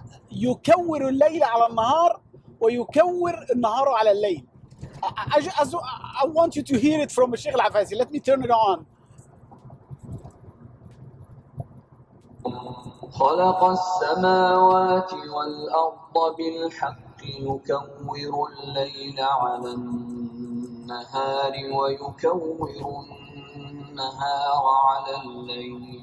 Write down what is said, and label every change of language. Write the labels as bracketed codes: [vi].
[ar] يكور الليل على النهار ويكور النهار على الليل. [en] I want you to hear it from Sheikh Al-Afazi. Let me turn it on. [ar] خلق السماوات والأرض بالحق يكور الليل على النهار ويكور النهار على الليل.